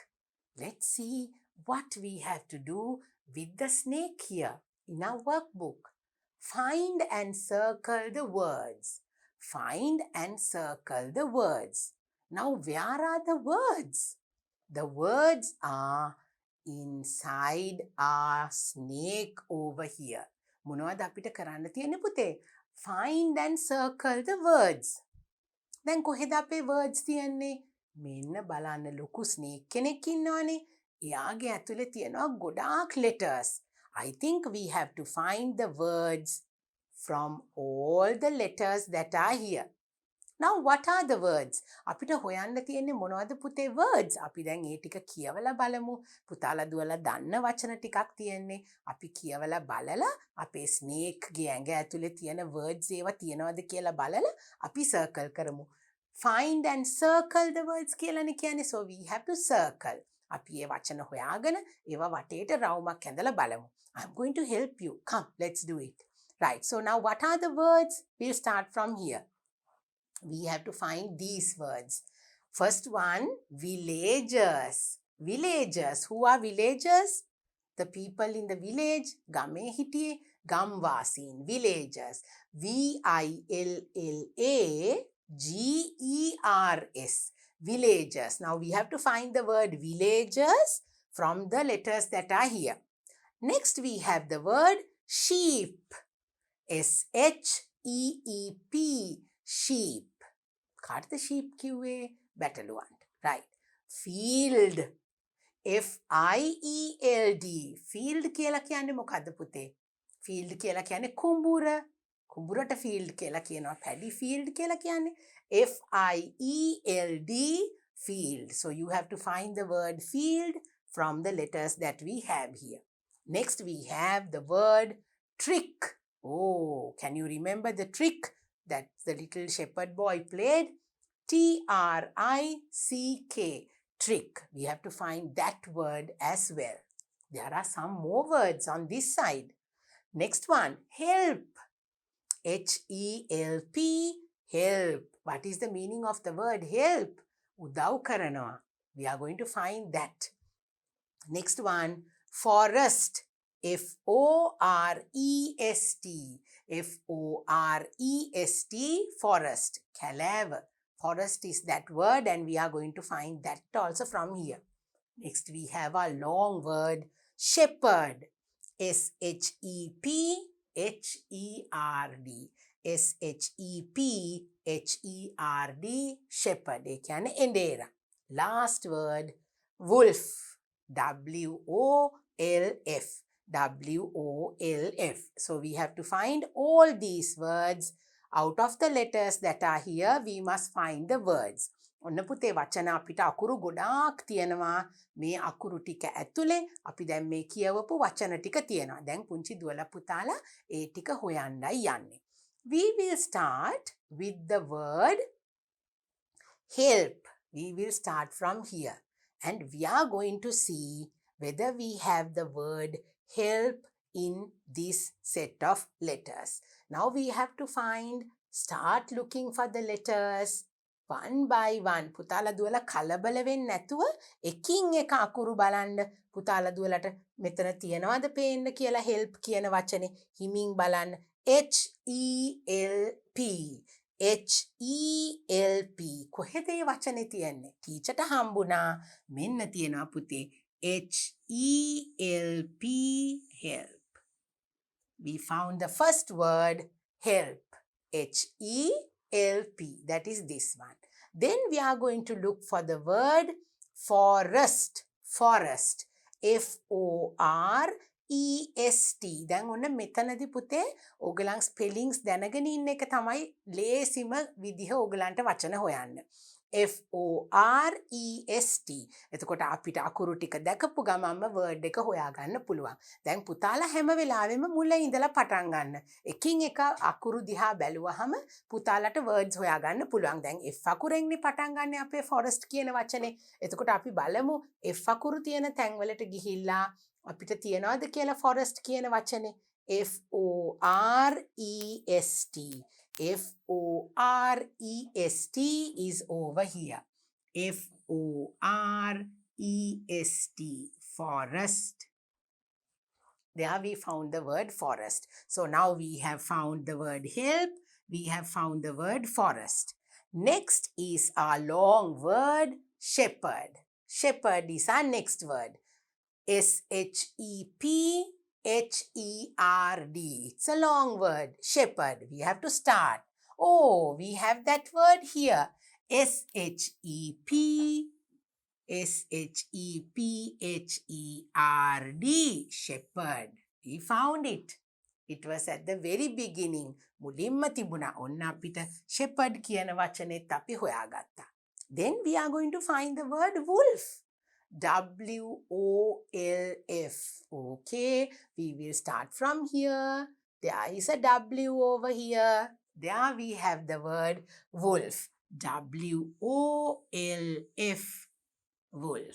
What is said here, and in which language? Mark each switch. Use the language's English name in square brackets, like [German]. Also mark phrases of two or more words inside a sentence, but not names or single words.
[English] Let's see what we have to do with the snake here in our workbook. Find and circle the words. Find and circle the words. Now, where are the words? The words are inside our snake over here. [Sinhala] මොනවද අපිට කරන්න තියෙන්නේ පුතේ? [English] Find and circle the words. [Sinhala] දැන් කොහෙද අපේ words තියෙන්නේ? මෙන්න බලන්න ලොකු snake කෙනෙක් ඉන්නවනේ. එයාගේ ඇතුලේ තියෙනවා ගොඩාක් letters. [English] I think we have to find the words from all the letters that are here. Now what are the words? [Sinhala] අපිට හොයන්න තියෙන්නේ මොනවද පුතේ words? අපි දැන් ඒ ටික කියවලා බලමු. පුතාලා දුවලා දන්න වචන ටිකක් තියෙන්නේ. අපි කියවලා බලලා අපේ snake ගේ ඇඟ ඇතුලේ තියෙන words ඒවා තියනවද කියලා බලලා අපි circle කරමු. [English] Find and circle the words [Sinhala] කියලානේ කියන්නේ. [English] So we have to circle. [Sinhala] අපි ඒ වචන හොයාගෙන ඒවා වටේට රවුමක් ඇඳලා බලමු. [English] I'm going to help you. Come, let's do it. Right. So now what are the words? We'll start from here. We have to find these words. First one, villagers. Villagers. Who are villagers? The people in the village. [Sinhala] ගමේ හිටියේ. ගම්වාසීන්. Villagers. [English] V-I-L-L-A-G-E-R-S. Villagers. Now we have to find the word villagers from the letters that are here. Next we have the word sheep. S-H-E-E-P. Sheep. [Sinhala] කාටද sheep කිව්වේ? බැටළුවන්ට. [English] Right. Field. F-I-E-L-D. [Sinhala] Field කියලා කියන්නේ මොකද්ද පුතේ? Field කියලා කියන්නේ කුඹුර. කුඹුරට field කියලා කියනවා. [English] paddy field [Sinhala] කියලා කියන්නේ. [English] F-I-E-L-D. Field. So you have to find the word field from the letters that we have here. Next we have the word trick. Oh, can you remember the trick that the little shepherd boy played? T-R-I-C-K. Trick. We have to find that word as well. There are some more words on this side. Next one, help. H-E-L-P. Help. What is the meaning of the word help? [Sinhala] උදව් කරනවා. [English] We are going to find that. Next one, forest. F-O-R-E-S-T. F-O-R-E-S-T. Forest. Kalav. Forest is that word, and we are going to find that also from here. Next we have a long word, shepherd. S-H-E-P-H-E-R-D. S-H-E-P-H-E-R-D. Shepherd. Last word, wolf. W-O-L-F. W-O-L-F. So we have to find all these words. Out of the letters that are here, we must find the words. [Sinhala] ඔන්න පුතේ වචන අපිට අකුරු ගොඩාක් තියෙනවා. මේ අකුරු ටික ඇතුලේ අපි දැන් මේ කියවපු වචන ටික තියෙනවා. දැන් පුංචි දුවලා පුතාලා ඒ ටික හොයන්නයි යන්නේ. [English] We will start with the word help. We will start from here. And we are going to see whether we have the word help in this set of letters. Now we have to start looking for the letters one by one. [Sinhala] පුතාලා දුවලා කලබල වෙන්නේ නැතුව එකින් එක අකුරු බලන්න. පුතාලා දුවලට මෙතන තියනවාද පේන්න කියලා help කියන වචනේ හිමින් බලන්න. [English] H-E-L-P. H-E-L-P. [Sinhala] කොහෙද මේ වචනේ තියන්නේ? ටීචර්ට හම්බුණා. මෙන්න තියනවා පුතේ. [English] H-E-L-P. help. We found the first word help. H-E-L-P. That is this one. Then we are going to look for the word forest. Forest. F-O-R-E-S-T. [Sinhala] දැන් ඔන්න මෙතනදී පුතේ ඕගලන් ස්පෙලිංග්ස් දැනගෙන ඉන්න එක තමයි ලේසිම විදිහ ඕගලන්ට වචන හොයන්න. [English] F-O-R-E-S-T. [Sinhala] එතකොට අපිට අකුරු ටික දැකපු ගමන්ම වර්ඩ් එක හොයාගන්න පුළුවන්. දැන් පුතාලා හැම වෙලාවෙම මුල ඉඳලා පටන් ගන්න. එකින් එක අකුරු දිහා බැලුවහම පුතාලට වර්ඩ්ස් හොයාගන්න පුළුවන්. දැන් F අකුරෙන්නේ පටන් ගන්න අපේ forest කියන වචනේ. එතකොට අපි බලමු F අකුරු තියෙන තැන්වලට ගිහිල්ලා අපිට තියනවාද කියලා forest කියන වචනේ. [English] F-O-R-E-S-T. F-O-R-E-S-T is over here. F-O-R-E-S-T. Forest. There we found the word forest. So now we have found the word help. We have found the word forest. Next is our long word shepherd. Shepherd is our next word. S-H-E-P-H-E-R-D. It's a long word. Shepherd. We have to start. Oh, we have that word here. S-H-E-P-H-E-R-D. Shepherd. We found it. It was at the very beginning. [Sinhala] මුලින්ම තිබුණා. ඔන්න අපිට shepherd කියන වචනේත් අපි හොයාගත්තා. [English] Then we are going to find the word wolf. W-O-L-F. Okay, we will start from here. There is a W over here. There we have the word wolf. W-O-L-F. Wolf.